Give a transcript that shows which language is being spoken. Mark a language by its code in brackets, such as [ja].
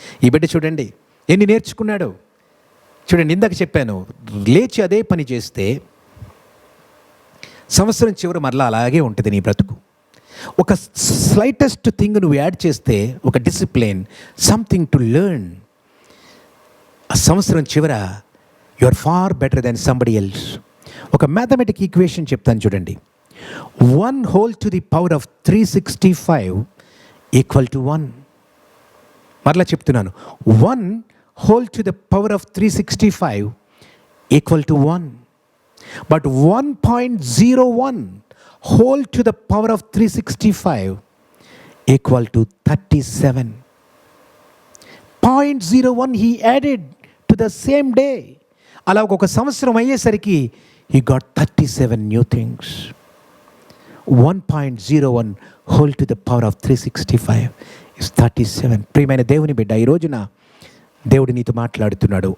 [te] ఈ బిడ్డ చూడండి ఎన్ని నేర్చుకున్నాడు. చూడండి, ఇందాక చెప్పాను, లేచి అదే పని చేస్తే సంవత్సరం చివరి మరలా అలాగే ఉంటుంది నీ బ్రతుకు. [en] ఒక slightest thing [te] నువ్వు యాడ్ చేస్తే, [en] ఒక discipline, something to learn, [te] ఆ సంవత్సరం చివర [en] You are far better than somebody else. [te] ఒక మ్యాథమెటిక్ ఈక్వేషన్ చెప్తాను చూడండి. [en] 1 whole to the power of 365 equal to 1. [te] మరలా చెప్తున్నాను, [en] 1 whole to the power of 365 equal to 1. But 1.01 whole to the power of 365 equal to 37. 0.01 he added to the same day. [te] అలా ఒక సంవత్సరం అయ్యేసరికి [en] he got 37 new things. 1.01 whole to the power of 365 is 37. [te] ప్రియమైన దేవుని బిడ్డ, ఈ రోజున దేవుడు నీతో మాట్లాడుతున్నాడు.